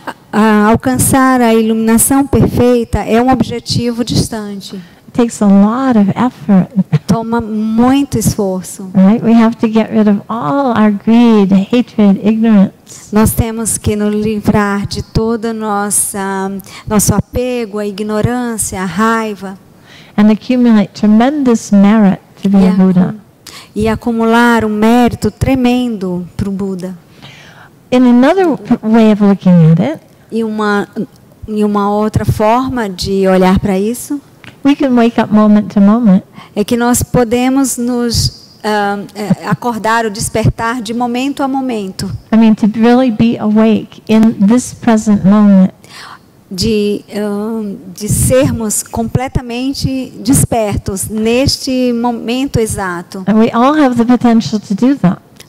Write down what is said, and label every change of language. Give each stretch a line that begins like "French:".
Portuguese: Alcançar a iluminação perfeita é um objetivo distante.
English: It takes a lot of effort.
Portuguese: Toma muito esforço.
English: Right? We have to get rid of all our greed, hatred, ignorance.
Portuguese: Nós temos que nos livrar de todo nosso apego, a ignorância, a raiva.
English: And accumulate tremendous merit to be a Buddha.
Portuguese: E acumular um mérito tremendo para o Buda.
English: In another way of looking at it,
Portuguese: E uma outra forma de olhar para isso
English: we can wake up moment to moment.
Portuguese: é que nós podemos nos acordar ou despertar de momento a momento.
English: I mean, to really be awake in this present moment.
Portuguese: De sermos completamente despertos neste momento exato.
English: And we all have the potential to do that.